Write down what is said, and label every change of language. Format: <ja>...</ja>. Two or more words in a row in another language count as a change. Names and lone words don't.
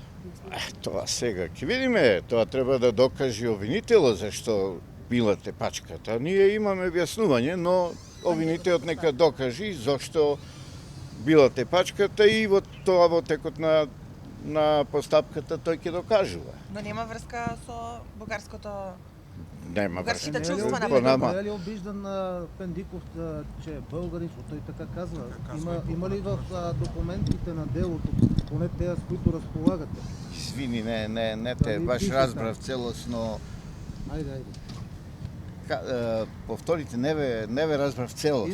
<mk>Тоа сега ќе видиме, тоа треба да докаже обвинителот зашто била тепачката. Ние имаме објаснување, но обвинителот нека докажи зашто била тепачката и во текот на постапката тој ќе докажува. Но нема врска со бугарското... Нема Бугарските врска. чувства на По нама.</mk> <bg>Не е ли обиждан Пендиков, че е българин, защото той така казва? Има ли в документите на делото, поне те с които разполагате?</bg> <mk>Извини, не те, баш разбрав целосно.</mk> <bg>Айде.</bg> <mk>Повторите, не ве разбрав целосно.</mk>